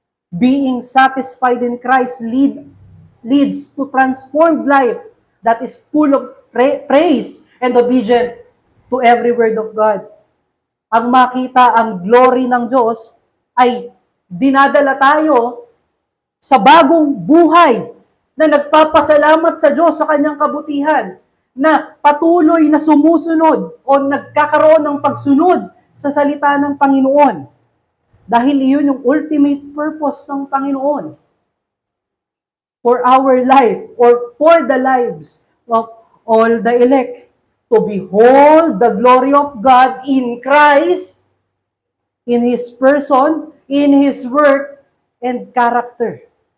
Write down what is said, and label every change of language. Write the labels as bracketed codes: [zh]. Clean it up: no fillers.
[en] Being satisfied in Christ leads to transformed life that is full of praise and obedient to every word of God. [tl] Ang makita ang glory ng Diyos ay dinadala tayo sa bagong buhay na nagpapasalamat sa Diyos sa Kanyang kabutihan, na patuloy na sumusunod o nagkakaroon ng pagsunod sa salita ng Panginoon. Dahil iyon yung [en] ultimate purpose ng Panginoon for our life or for the lives of all the elect, to behold the glory of God in Christ, in His person, in His work, and character.